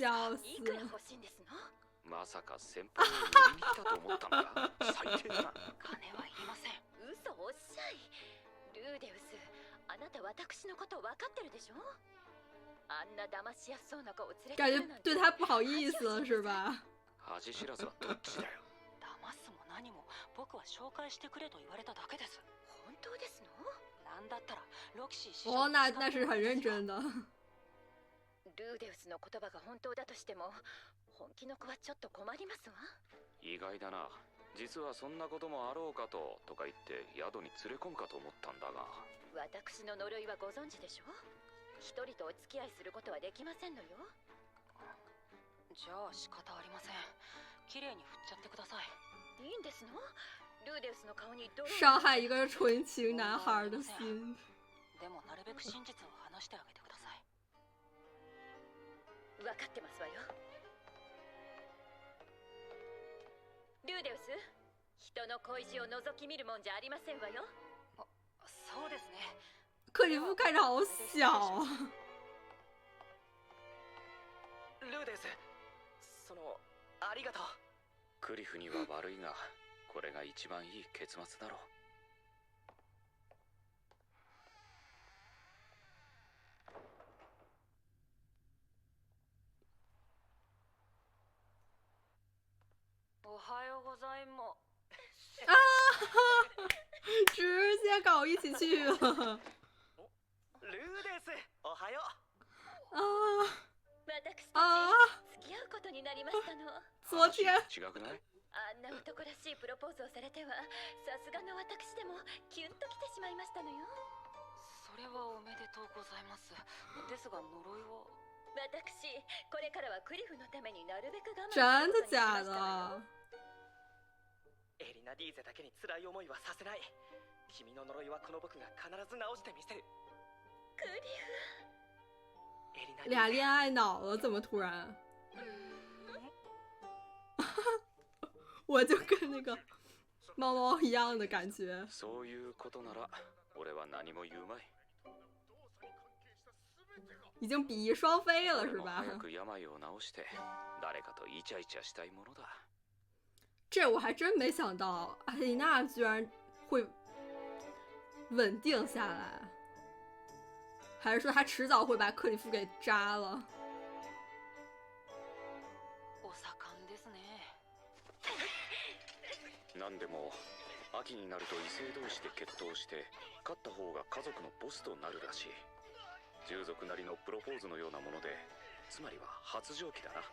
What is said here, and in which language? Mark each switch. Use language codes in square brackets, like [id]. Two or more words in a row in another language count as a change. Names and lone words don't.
[zh] 笑死 [ja] いくら欲しいんですの？まさか先輩を売りに来たと思ったのか。最低だな。金はいりません。嘘おっしゃい。ルーデウス、あなた私のこと分かってるでしょ？あんな騙しやすそうな子を連れて [zh] 感觉 [ja] くるなんて。 [zh] 对他不好意思了是吧？ [ja] 恥知らずはどっちだよ。騙すも何も僕は紹介してくれと言われただけです。本当ですの？なんだったらロキシー師匠 [zh] 哦，那是很认真的。 [ja] ルーデウスの言葉が本当だとしても、本気の子はちょっと困りますわ。意外だな。実はそんなこともあろうかとか言って宿に連れ込むかと思ったんだが。私の呪いはご存知でしょ？一人とお付き合いすることはできませんのよ。じゃあ仕方ありません。綺麗に振っちゃってください。いいんですの？ルーデウスの顔にどう？ [zh] 伤害一个纯情男孩的心。 [ja] でもなるべく真実を話してあげてください。分かってますわよ。ルーデウス、人の恋路を覗き見るもんじゃありませんわよ。そうですね。 [zh] 克里夫看着好小啊。 [ja] ルーデウス、ありがとう。クリフには悪いが、これが一番いい結末だろう。おはようございます。 [zh] 啊！直接搞一起去了。 [ja] ルーデウス、おはよう。啊私啊！たち付き合うことになりましたの。 [zh] 昨天 [ja] 違くない？あんな男らしいプロポーズをされては、さすがの私でもキュンときてしまいましたのよ。それはおめでとうございます。ですが呪いは。私、これからはクリフのためになるべく我慢 [zh] 真的 [ja] することにしま [zh] 假 [ja] したのよ。 [zh] 的？ [ja] エリナ・ディーゼだけに辛い思いはさせない。君の呪いはこの僕が必ず直してみせる。クリエリナ・ [zh] 俩恋爱脑了，怎么突然？我就跟那个猫猫一样的感觉。 [ja] そういうことなら俺は何も言うまい。 [zh] 已经比翼双飞了是 [ja] 俺も [zh] 吧？ [ja] 早く病を治して誰かとイチャイチャしたいものだ。 [zh] 这我还真没想到，艾丽娜居然会稳定下来，还是说她迟早会把克里夫给扎了？ [ja] お盛んですね。なんでも秋になると異性同士で決闘して勝った方が家族のボスとなるらしい。従属なりのプロポーズのようなもので、つまりは発情期だな。